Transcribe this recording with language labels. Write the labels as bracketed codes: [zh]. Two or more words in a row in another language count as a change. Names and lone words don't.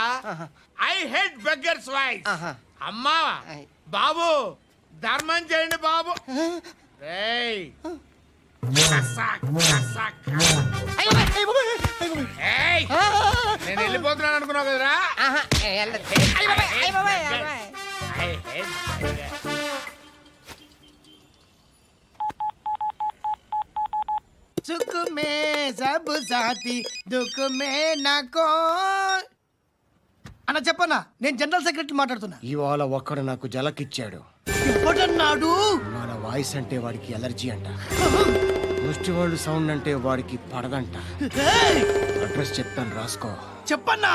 [en] I hate beggars voice. [te] అమ్మా బాబు ధర్మం చేయండి బాబు. ఏయ్, ఏయ్, నేను వెళ్ళిపోతున్నాను అనుకున్నావు కదరా. [en] I hate beggars. [hi] सुख में सब साथी दुख में नाको. [te] అన్న చెప్పన్నా, నేను [en] general secretary [te] మాట్లాడుతున్నా. ఇవాళ ఒక్కడు నాకు జలకిచ్చాడు. ఎవడన్నాడు? మన వాయిస్ అంటే వాడికి ఎలర్జీ అంట. ముష్టి వాళ్ళు సౌండ్ అంటే వాడికి పడదంట. అడ్రస్ చెప్తాను రాసుకో. చెప్పన్నా.